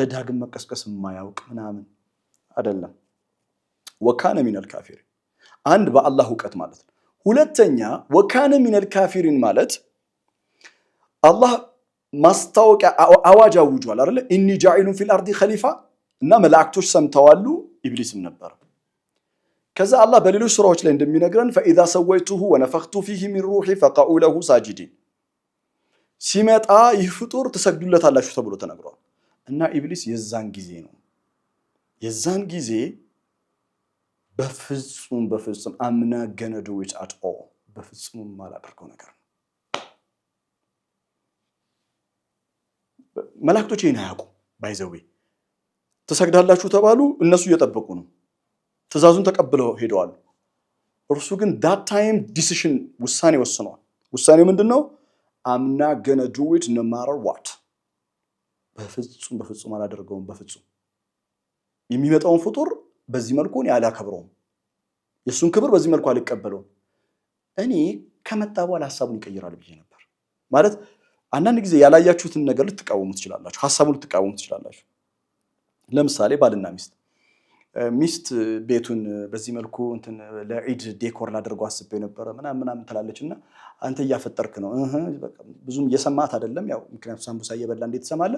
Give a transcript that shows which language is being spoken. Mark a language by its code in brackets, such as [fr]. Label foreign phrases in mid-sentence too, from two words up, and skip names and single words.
[am] ዳግም መቀስቀስ ማያውቅ ምናምን አይደለም [ar] وكان من الكافرين [am] አንድ በአላህ ዕውቀት ማለት ነው ሁለተኛ [ar] وكان من الكافرين [am] ማለት አላህ ማስታወቂያ አዋጅ አውጇል አይደል [ar] إني جاعل في الأرض خليفة [am] እና መላእክቶች ሰምተዋሉ ኢብሊስም ነበር ከዛ አላህ በሌሎች ሱራዎች ላይ እንደሚነግረን [ar] فاذا سويته ونفخت فيه من روحي فقعوا له ساجدين [am] ሲመጣ ይህ ፍጡር ተሰግዱለታላችሁ ተብሎ ተነግሯል እና ኢብሊስ የዛን ጊዜ በፍጹም አምና ገነዱ [en] which at all [am] በፍጹም ማላደርገው ነገር ነው መላእክቶች ይሄን አያውቁም። ባይዘዌ ትሰግዳላችሁ ተባሉ፣ እነሱ እየጠበቁ ነው። ትእዛዙን ተቀብለው ሄደዋል። እርሱ ግን [en] that time decision [am] ውሳኔ ወስኗል። ውሳኔው ምንድነው? [en] I'm not gonna do it no matter what። [am] በፍጹም አላደርገውም። በፍጹም የሚመጣውን ፍጡር በዚህ መልኩ እኔ አላከብረውም። የሱን ክብር በዚህ መልኩ አልቀበለውም። እኔ ከመጣ በኋላ ሐሳቡን ይቀይራል ብዬ ነበር። ማለት አንዳንድ ጊዜ ያላያችሁትን ነገር ልትቃወሙ ትችላላችሁ፣ ሐሳቡን ልትቃወሙ ትችላላችሁ። ለምሳሌ ባልና ሚስት ቤቱን በዚህ መልኩ እንትን ለዒድ ዴኮር ላደርገው አስቤ ነበር ምናምን ትላለችና አንተ እያፈጠርክ ነው በቃ ብዙም እየሰማት አይደለም። ያው ምክንያቱም ሳምቡሳ እየበላ እንዴት ትሰማለህ?